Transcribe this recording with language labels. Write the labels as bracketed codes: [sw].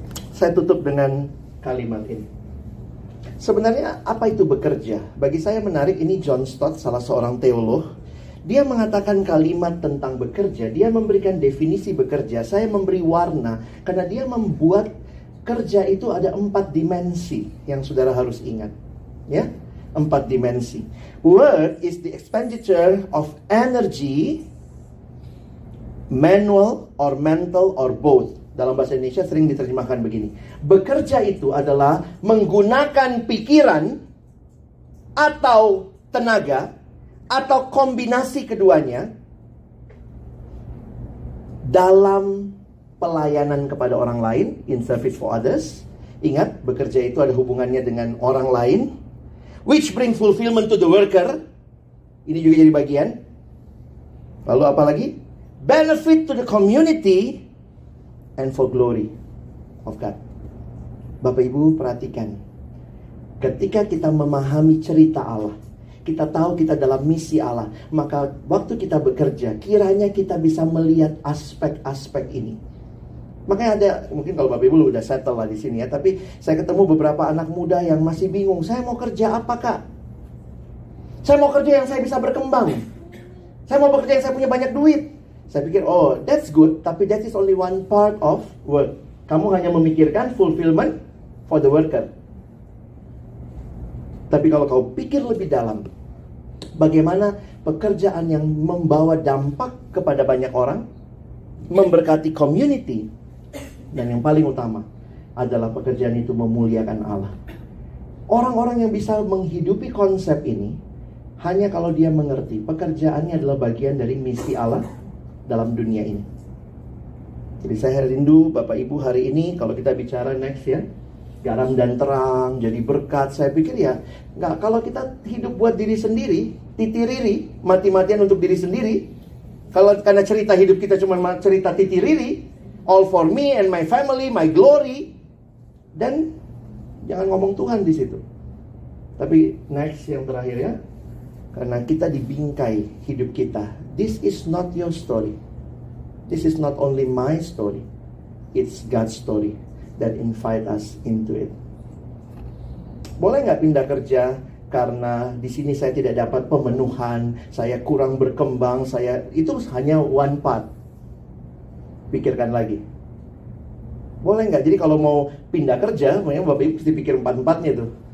[id] Saya tutup dengan kalimat ini. Sebenarnya apa itu bekerja? Bagi saya menarik, ini John Stott, salah seorang teolog. Dia mengatakan kalimat tentang bekerja. Dia memberikan definisi bekerja. Saya memberi warna karena dia membuat kerja itu ada 4 dimensi yang saudara harus ingat. Ya, 4 dimensi. [en] Work is the expenditure of energy, manual or mental or both. [id] Dalam bahasa Indonesia sering diterjemahkan begini. Bekerja itu adalah menggunakan pikiran atau tenaga atau kombinasi keduanya dalam pelayanan kepada orang lain, [en] in service for others. [id] Ingat, bekerja itu ada hubungannya dengan orang lain, [en] which bring fulfillment to the worker. [id] Ini juga jadi bagian. Lalu apa lagi? [en] Benefit to the community and for glory of God. [id] Bapak Ibu perhatikan, ketika kita memahami cerita Allah, kita tahu kita dalam misi Allah, maka waktu kita bekerja, kiranya kita bisa melihat aspek-aspek ini. Makanya ada, mungkin kalau Bapak Ibu udah settle lah di sini ya, tapi saya ketemu beberapa anak muda yang masih bingung, saya mau kerja apa, Kak? Saya mau kerja yang saya bisa berkembang. Saya mau bekerja yang saya punya banyak duit. Saya pikir, [en] oh that's good, [id] tapi [en] that is only one part of work. [id] Kamu hanya memikirkan [en] fulfillment for the worker. [id] Tapi kalau kau pikir lebih dalam, bagaimana pekerjaan yang membawa dampak kepada banyak orang, memberkati community, dan yang paling utama adalah pekerjaan itu memuliakan Allah. Orang-orang yang bisa menghidupi konsep ini hanya kalau dia mengerti pekerjaannya adalah bagian dari misi Allah dalam dunia ini. Jadi saya rindu Bapak Ibu hari ini kalau kita bicara next ya, garam dan terang, jadi berkat. Saya pikir ya, nggak, kalau kita hidup buat diri sendiri, titiriri, mati-matian untuk diri sendiri. Kalau karena cerita hidup kita cuma cerita titiriri, [en] all for me and my family, my glory, [id] dan jangan ngomong Tuhan di situ. Tapi next yang terakhir ya, karena kita dibingkai hidup kita. [en] This is not your story. This is not only my story. It's God's story that invite us into it. [id] Boleh nggak pindah kerja karena di sini saya tidak dapat pemenuhan, saya kurang berkembang, itu hanya one part. Pikirkan lagi. Boleh nggak? Jadi kalau mau pindah kerja, memang Bapak Ibu mesti pikir 4-4-nya tuh.